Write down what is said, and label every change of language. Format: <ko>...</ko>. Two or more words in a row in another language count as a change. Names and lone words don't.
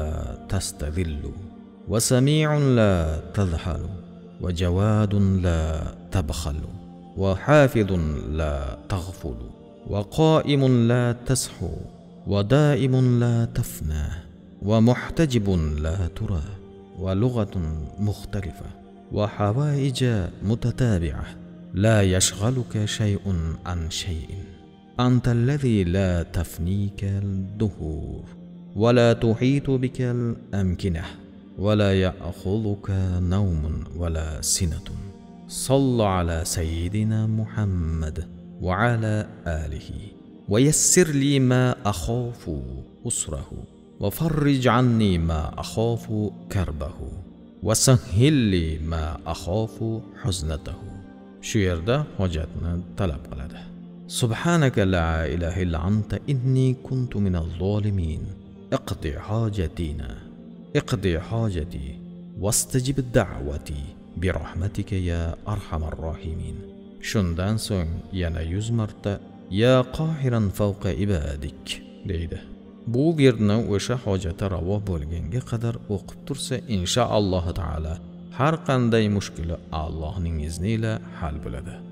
<ar>تستظل وسامع لا تضل وجواد لا تبخل وحافظ لا تغفل وقائم لا تسهو ودائم لا تفنى ومحتجب لا ترى ولغات مختلفة وحوائج متتابعة لا يشغلك شيء عن شيء أنت الذي لا تفنيك الدهور ولا تحيط بك الأمكنة ولا يأخذك نوم ولا سنة صل على سيدنا محمد وعلى آله ويسر لي ما أخاف عسره وفرج عني ما أخاف كربه وسهل لي ما أخاف حزنته.</ar> <uz>Shu yerda hojatni talab qiladi.</uz> <ar>سبحانك لا إله إلا أنت إني كنت من الظالمين. اقض حاجتنا اقض حاجتي واستجب دعوتي برحمتك يا أرحم الراحمين.</ar> <uz>Shundan so'ng yana 100 marta</uz> <ar>يا قاهرا فوق عبادك</ar> <uz>deydi. Bu virdni o'sha hojati ravo bo'lganga qadar o'qib tursa,</uz> <ar>إن شاء الله تعالى</ar> <uz>har qanday mushkuli Allohning izni ila hal bo'ladi.</uz>